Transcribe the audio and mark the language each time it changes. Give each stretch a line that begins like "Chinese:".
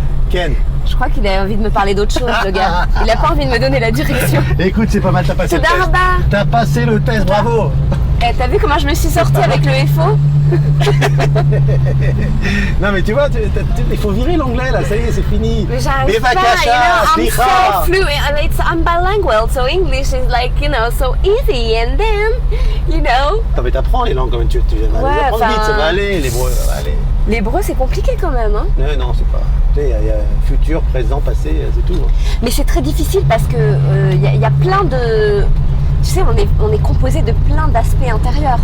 Hebrew: Ken.
French: Je crois qu'il a envie de me parler d'autre chose, le gars. Il a pas envie de me donner la direction. Écoute, c'est pas mal, t'as passé le test.
Hebrew: Todarba.
French: T'as passé le test, bravo. Eh, t'as vu comment je me suis sortie avec le FO? Non mais tu vois, il faut virer l'anglais là, ça y est, c'est fini. Mais j'arrive pas,
English: I'm so fluent, I'm bilingual, so English is like, so easy, and then,
French: Attends, mais t'apprends les langues quand même, tu vas Ouais, les apprendre vite, ça va enfin, aller, l'hébreu, ça va aller. L'hébreu, c'est compliqué quand même, hein. Non, c'est pas. Tu sais, il y a futur, présent, passé, c'est tout. Mais c'est très difficile parce que y a plein de... Tu sais, on est composé de plein d'aspects intérieurs.